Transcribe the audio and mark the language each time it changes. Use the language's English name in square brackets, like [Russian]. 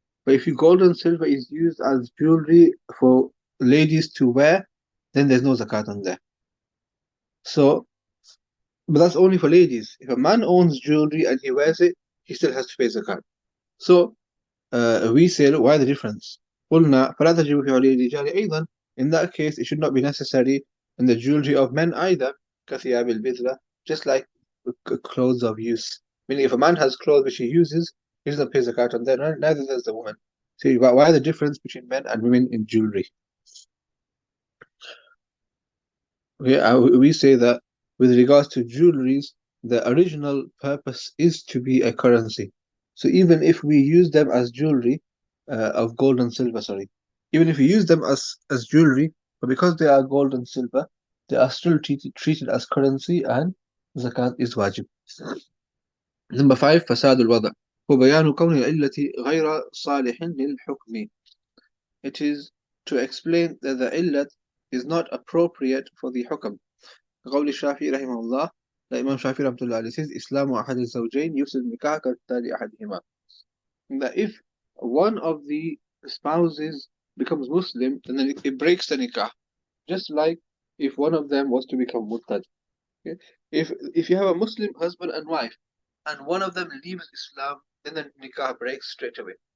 [English] But if your gold and silver is used as jewelry for ladies to wear, then there's no zakat on there. So, but that's only for ladies. If a man owns jewelry and he wears it, he still has to pay zakat. So, we say, look, why the difference? [Arabic] قلنا فلا تجب في علي الرجال أيضا. [English] In that case, it should not be necessary in the jewelry of men either, [Arabic] كثياب البذلة, [English] just like clothes of use. Meaning, if a man has clothes which he uses, he doesn't pay zakat on them, neither does the woman. See, why the difference between men and women in jewelry? We say that with regards to jewelries, the original purpose is to be a currency. So even if we use them as jewelry of gold and silver, sorry, even if we use them as jewelry, but because they are gold and silver, they are still treated as currency, and zakat is wajib. Number 5, [Arabic] فساد الوضع هو بيان كون العلة غير صالح للحكم. [English] It is to explain that the illat is not appropriate for the hukm. [Arabic] قول الشافعي رحمه الله, [English] the Imam Shafi [Arabic] رحمه الله عليه says, إسلام أحد الزوجين يفسد النكاح كالتالي أحدهما. [English] That if one of the spouses becomes Muslim, then it breaks the nikah, just like if one of them was to become murtad. Okay? If you have a Muslim husband and wife, and one of them leaves Islam, then the nikah breaks straight away.